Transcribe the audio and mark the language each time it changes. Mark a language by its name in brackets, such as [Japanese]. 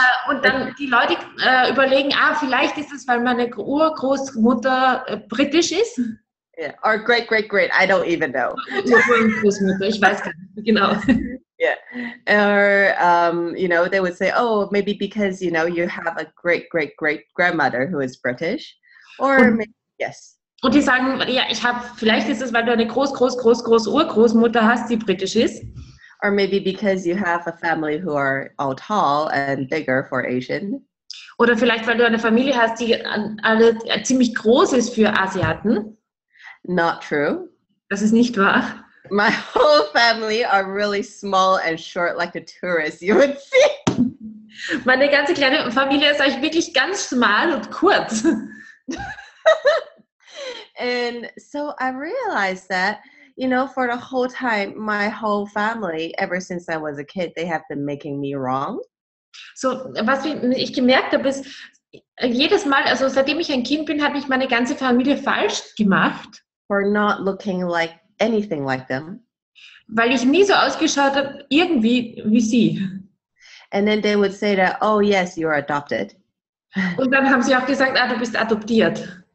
[German] Und dann die Leute überlegen, vielleicht ist es, weil meine Urgroßmutter britisch ist. [English] Yeah, or great, I don't even know. [German] Urgroßmutter, ich weiß gar nicht, genau. [English] Yeah, or they would say, oh, maybe because you have a great-great-great-grandmother who is British, or maybe, yes. [German] Und die sagen, vielleicht ist es, weil du eine Urgroßmutter hast, die britisch ist. [English] Or maybe because you have a family who are all tall and bigger for Asian. [German] Oder vielleicht, weil du eine Familie hast, die alle ziemlich groß ist für Asiaten. [English] Not true. [German] Das ist nicht wahr. [English] My whole family are really small and short like a tourist, you would see. [German] Meine ganze kleine Familie ist eigentlich wirklich ganz schmal und kurz. [English] And so I realized that for the whole time, my whole family, ever since I was a kid, they have been making me wrong. [German] So, was ich gemerkt habe, ist, jedes Mal, also seitdem ich ein Kind bin, hat mich meine ganze Familie falsch gemacht. [English] For not looking like anything like them. [German] Weil ich nie so ausgeschaut habe, irgendwie wie sie. [English] And then they would say that, oh yes, you're adopted. [German] Und dann haben sie auch gesagt, du bist adoptiert.